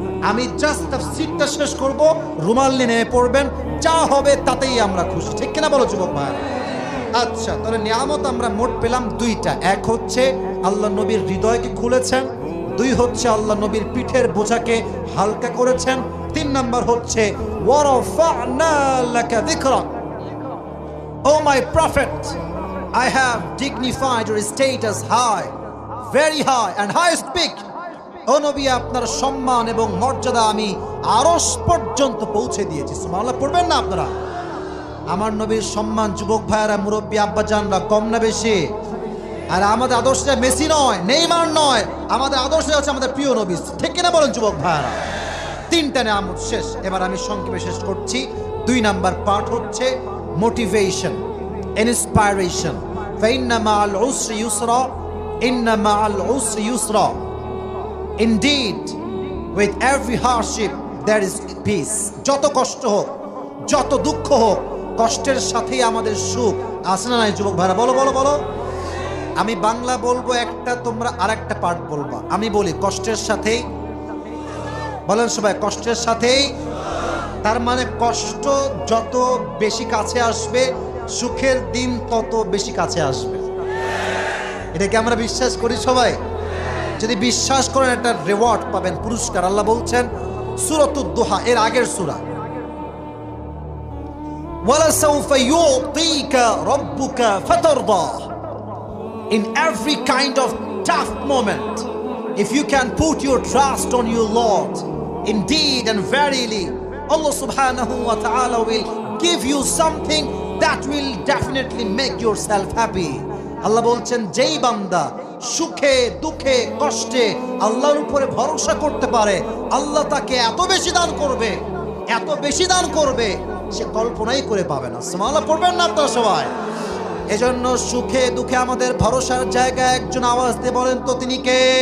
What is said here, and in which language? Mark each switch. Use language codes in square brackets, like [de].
[bn] আমি জাস্ট সিটটা শেষ করব, রুমাল নিয়ে নেমে পড়বেন, যা হবে তাতেই আমরা খুশি। ঠিক কিনা বলো যুবক ভাই? আচ্ছা, তাহলে নিয়ামত আমরা মোট পেলাম 2টা। এক হচ্ছে আল্লাহ নবীর হৃদয়কে খুলেছেন, 2 হচ্ছে আল্লাহ নবীর পিঠের বোঝাকে হালকা করেছেন, 3 নাম্বার হচ্ছে [ar] ওয়ারাফা'না লাকা যিকরাক। [en] Oh my prophet, I have dignified your status high, very high and highest peak. [bn] ও নবী, আপনার সম্মান এবং মর্যাদা আমি আরশ পর্যন্ত পৌঁছে দিয়েছি। সুবহানাল্লাহ পড়বেন না আপনারা? আমার নবীর সম্মান যুবক ভাইয়েরা, মুরব্বী আব্বাজানরা কম না বেশি? আর আমাদের আদর্শটা মেসি নয়, নেইমার নয়, আমাদের আদর্শ হচ্ছে আমাদের প্রিয় নবী। ঠিক কিনা বলেন যুবক ভাইয়েরা? 3টা নিয়ামত শেষ। এবার আমি সংক্ষেপে শেষ করছি। 2 নাম্বার পার্ট হচ্ছে মোটিভেশন, ইন্সপাইরেশন। [ar] ফাইন্না মাআল উসরি ইউসরা, ইন্না মাআল উসরি ইউসরা। [en] Indeed, with every hardship there is peace. [bn] যত কষ্ট হোক, যত দুঃখ হোক, কষ্টের সাথেই আমাদের সুখ আছে না নাই যুবক ভাইরা? বলো বলো বলো। আমি বাংলা বলবো একটা, তোমরা আরেকটা পার্ট বলবা। আমি বলি কষ্টের সাথেই, বলেন সবাই, কষ্টের সাথেই। তার মানে কষ্ট যত বেশি কাছে আসবে, সুখের দিন তত বেশি কাছে আসবে। এটাকে আমরা বিশ্বাস করি সবাই? যদি বিশ্বাস করেন একটা রিওয়ার্ড পাবেন, পুরস্কার। আল্লাহ বলছেন সূরাতুদ দুহা এর আগের সূরা, [ar] ওয়ালা সাউফা ইউতিকা রাব্বুকা ফাতারদা। [en] In every kind of tough moment, if you can put your trust on your Lord, indeed and verily Allah subhanahu wa ta'ala will give you something that will definitely make yourself happy. [bn] আল্লাহ বলছেন যেই বান্দা সুখে দুঃখে কষ্টে আল্লাহর উপরে ভরসা করতে পারে, আল্লাহ তাকে এত বেশি দান করবে, এত বেশি দান করবে, সে কল্পনাই করে পাবে না। সুবহানাল্লাহ পড়বেন না আপনারা সবাই? এজন্য সুখে দুঃখে আমাদের ভরসার জায়গায় একজন, আওয়াজ দিয়ে বলেন তো তিনি কে?